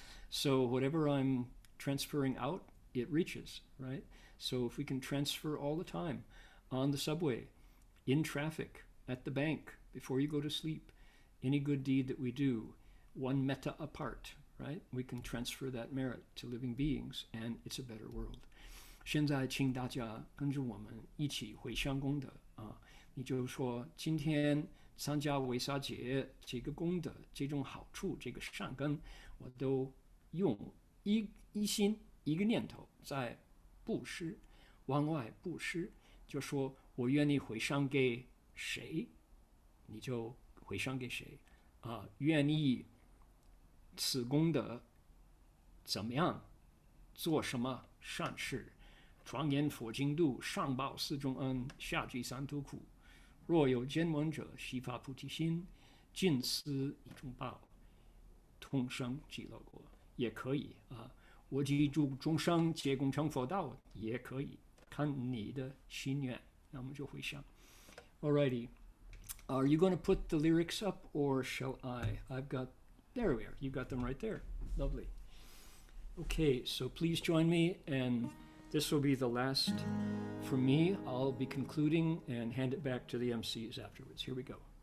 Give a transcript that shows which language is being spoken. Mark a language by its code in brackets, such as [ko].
[en] So whatever I'm transferring out, it reaches, right? So if we can transfer all the time, on the subway, in traffic, at the bank, before you go to sleep, any good deed that we do, OneMettaApart, right? We can transfer that merit to living beings, and it's a better world. [zh] 现在请大家跟着我们一起回向功德啊！你就说今天参加维萨节这个功德，这种好处，这个善根，我都用一心一个念头在布施，往外布施，就说我愿意回向给谁，你就回向给谁啊！愿意此功德怎么样，做什么善事，庄严佛净土，上报四重恩，下济三途苦。若有见闻者，悉发菩提心，尽思一种报，同生极乐国。也可以啊，我及诸众生皆共成佛道，也可以，看你的心愿，那我们就回向。 [en] Alrighty, are you going to put the lyrics up, or shall I? I've got, there we are. You got them right there. Lovely. Okay, so please join me, and this will be the last from me. I'll be concluding and hand it back to the MCs afterwards. Here we go.